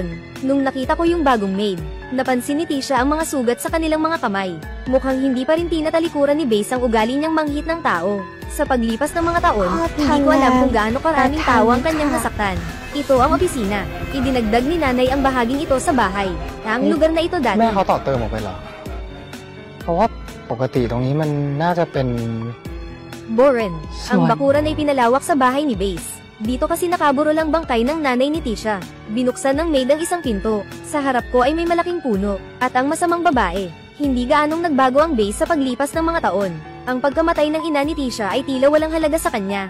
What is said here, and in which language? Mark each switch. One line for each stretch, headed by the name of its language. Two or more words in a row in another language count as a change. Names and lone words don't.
Filipino: Nung nakita ko yung bagong maid, napansin ni Tisha ang mga sugat sa kanilang mga kamay. Mukhang hindi pa rin tinatalikuran ni Base ang ugali niyang manghit ng tao. Sa paglipas ng mga taon, hindi ko alam kung gaano karaming tao ang kanyang nasaktan. Ito ang opisina. Idinagdag ni nanay ang bahaging ito sa bahay. Ang lugar na ito dati.
Thai: แม่เขาต่อเติมออกไปเหรอเพราะว่าปกติตรงนี้มันน่าจะเป็น
Filipino: Boren. Ang bakuran ay pinalawak sa bahay ni Base. Dito kasi nakaburo lang bangkay ng nanay ni Tisha. Binuksan ng maid ang isang pinto. Sa harap ko ay may malaking puno. At ang masamang babae. Hindi gaanong nagbago ang Base sa paglipas ng mga taon. Ang pagkamatay ng ina ni Tisha ay tila walang halaga sa kanya.